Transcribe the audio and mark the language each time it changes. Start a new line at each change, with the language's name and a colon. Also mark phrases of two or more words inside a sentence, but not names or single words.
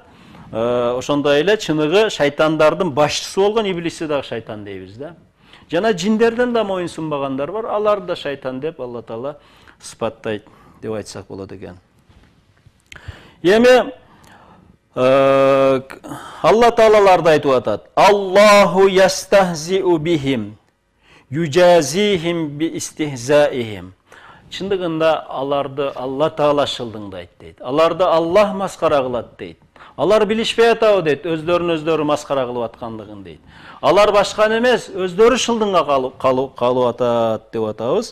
Kyrgyz: Ошондой эле чыныгы шайтандардын башчысы болгон иблисти дагы шайтан дейбиз да. Жана жиндерден да моюн сунбагандар бар, алар да шайтан деп Алла Таала сыпаттайт деп айтсак болот экен. Эми Алла Таалаларды айтып атат.
Arabic: الله يستهزئ بهم, يجازيهم ب استهزائهم.
Kyrgyz: Чындыгында аларды Алла Таала шылдыңдайт дейт. Аларды Аллах маскара кылат дейт. Алар билишпей атабы дейт, өздөрүн өздөрү маскара кылып аткандыгын дейт. Алар башкан эмес, өздөрү шылдыңга калып атат деп атабыз.